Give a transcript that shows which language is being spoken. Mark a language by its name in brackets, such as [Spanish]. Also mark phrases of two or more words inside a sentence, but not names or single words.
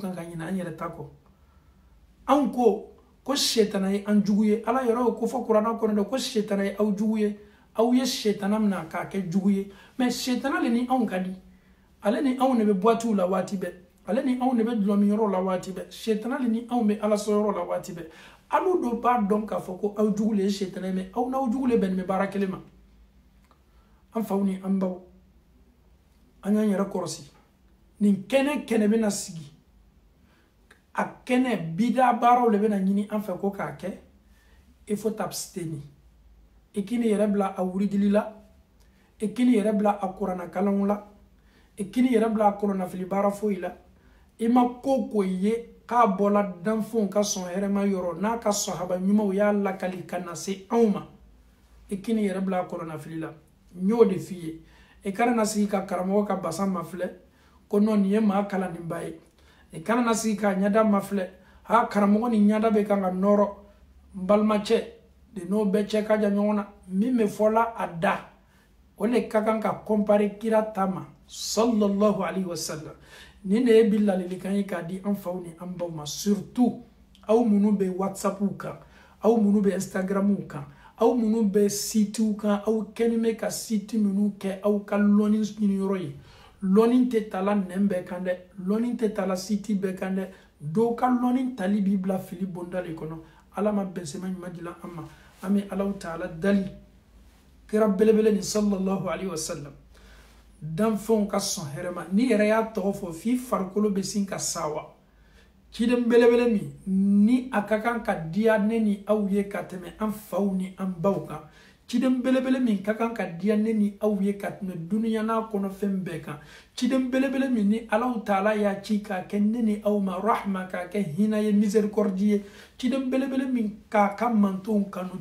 [Bambara] kan ka ɲinɛ an yɛrɛ ta kɔ anw ko shetana ye an jugu ye ala yɔrɔ ko fɔ kuranna kɔnɔ dɛ ko shetana ye aw jugu ye aw ye shetana mina k'a kɛ jugu ye mais shetana le ni anw ka di ale ni anw de bɛ boitiw la waati bɛɛ ale ni anw de bɛ dulɔmiyɔrɔ la waati bɛɛ shetana le ni anw bɛ ala sɔyɔrɔ la waati bɛɛ alu dɔ b'a dɔn k'a fɔ ko aw jugu le ye shetana ye mais aw n'aw jugu le bɛnnen bɛ baara kelen ma an faw ni an baw an y'an yɛrɛ kɔrɔsi nin kɛnɛ bɛna sigi a kɛnɛ bida baaraw le bɛna ɲini an fɛ ko k'a kɛ [French] il faut t'abstenir [Bambara] i k'i ni yɛrɛ bila a wuridili la i k'i ni yɛrɛ bila a kuranna kalanw la i k'i ni yɛrɛ bila a kɔlɔnnafili baara foyi la i ma ko ye k'a bɔla danfɛnw ka sɔn hɛrɛma yɔrɔ n'a ka sahaba ɲumanw y'a lakali ka na se anw ma i k'i ni yɛrɛ bila a kɔlɔnnafili la n y'o de f'i ye i kana na sigi ka karamɔgɔ ka basa mafilɛ ko non nin ye maa kalanninba ye i kana na sigi ka ɲada mafilɛ karamɔgɔ ni ɲada bɛ kan ka nɔrɔ n balimacɛ de n'o bɛɛ cɛ ka jan ɲɔgɔn na min bɛ fɔla a da o le ka kan ka compare kira ta ma [Arabic] صلى الله عليه وسلم [Bambara] nin de ye bi ladilikan ye k'a di an faw ni an baw ma surtout aw minnu bɛ whatsappiw kan aw minnu bɛ instagramw kan aw minnu bɛ sitiw kan aw kɛlen bɛ ka siti minnu kɛ aw ka lɔnni ɲiniyɔrɔ ye lɔnni tɛ tala nɛn bɛɛ kan dɛ lɔnni tɛ tala siti bɛɛ kan dɛ dɔw ka lɔnni tali b'i bila fili bonda de kɔnɔ ala ma bɛnsɛma ɲuman di la an ma an bɛ alaw taala dali kira belebele ni [Arabic] صلى الله عليه وسلم [Bambara] danfɛnw ka sɔn hɛrɛ ma ni yɛrɛ y'a tɔgɔ fɔ f'i farikolo bɛ sin ka sawa ciden belebele min ni a ka kan ka diya ne ni aw ye ka tɛmɛ an faw ni an baw kan ciden belebele min ka kan ka diya ne ni aw ye ka tɛmɛ duniya n'a kɔnɔ fɛn bɛɛ kan ciden belebele min ni [Arabic] الله تعالى [Bambara] y'a ci k'a kɛ ne ni aw ma rahma k'a kɛ hinɛ ye miséricorde ye ciden belebele min k'a ka mantonw kanu